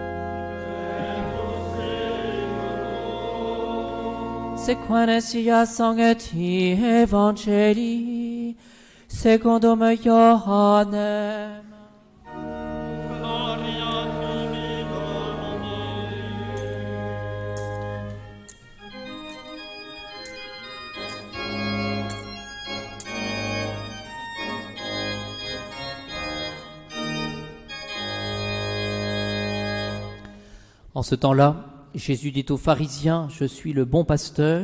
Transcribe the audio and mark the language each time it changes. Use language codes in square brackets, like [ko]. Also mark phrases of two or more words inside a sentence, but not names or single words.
[la] Sequane sia sancti Evangelii secundum Ioannem. Gloria tibi, Domine. [fr] En ce temps-là, Jésus dit aux pharisiens, « Je suis le bon pasteur.